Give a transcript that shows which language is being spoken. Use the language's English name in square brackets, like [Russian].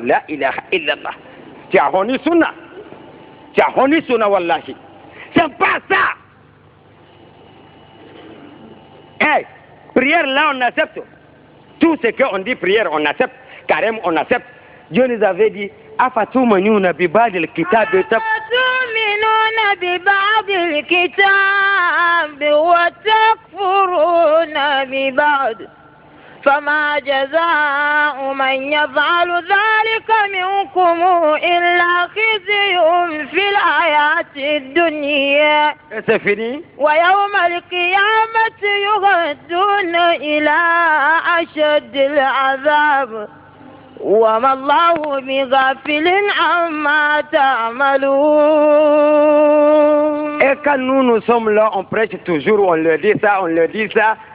[French] Là, il a illallah. Tu as honni sunna. Tu as honni sunna, wallahi. C'est pas ça. Hey, prière là, on accepte. Tout ce qu'on dit prière, on accepte. Carême, on accepte. Dieu nous avait dit, [Arabic] أفتؤمنون ببعض الكتاب أفتؤمنون ببعض الكتاب وتكفرون ببعض فما جزاء من يفعل ذلك منكم إلا خزي في الحياة الدنيا ويوم القيامة يردون إلى أشد العذاب وما الله بغافل عما تعملون. [French] Et quand nous sommes là, on prêche toujours, on leur dit ça, on leur dit ça.